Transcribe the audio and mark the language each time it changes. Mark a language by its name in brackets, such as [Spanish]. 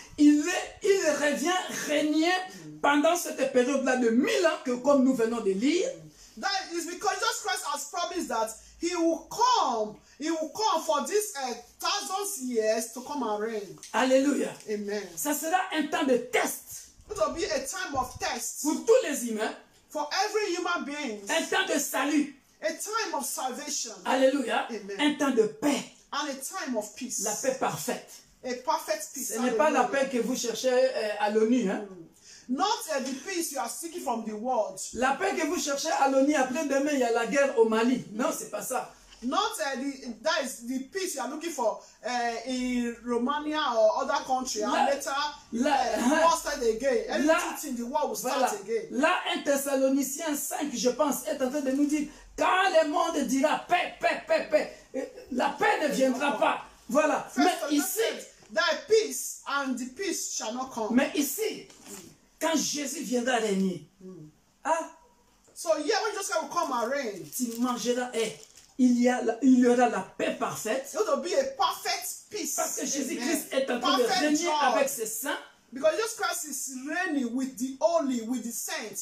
[French] Il revient régner pendant cette période-là de 1000 ans, que comme nous venons de lire. [English] That is because Jesus Christ has promised that he will come for this 1,000 years to come and reign. [French] Alléluia. Amen. Ça sera un temps de test. [English] It will be a time of test [French] pour tous les humains. [English] For every human being. [French] Un temps de salut. [English] A time of salvation. [French] Alléluia. Amen. Un temps de paix. [English] And a time of peace. [French] La paix parfaite. [English] A perfect peace. [French] Ce n'est pas la paix que vous cherchez à l'ONU. Hein? [English] Not the peace you are seeking from the world. [French] La paix que vous cherchez à l'ONU, après-demain, il y a la guerre au Mali. Non, c'est pas ça. [English] Not that is the peace you are looking for in Romania or other country. And later, war start again. Everything in the world will start again. [French] Là, 1 Thessaloniciens 5, je pense, est en train de nous dire, quand le monde dira paix, paix, paix, paix, la paix ne viendra pas. Voilà. Mais ici, [English] that peace and the peace shall not come. [French] Mais ici, quand Jésus viendra régner, [English] so yeah, when Jesus will come and reign, [French] tu mangeras, il y aura la paix parfaite. [English] It will be a perfect peace. [French] Parce que Jésus-Christ est en train de régner avec ses saints. [English] Because Jesus Christ is reigning with the holy, with the saints.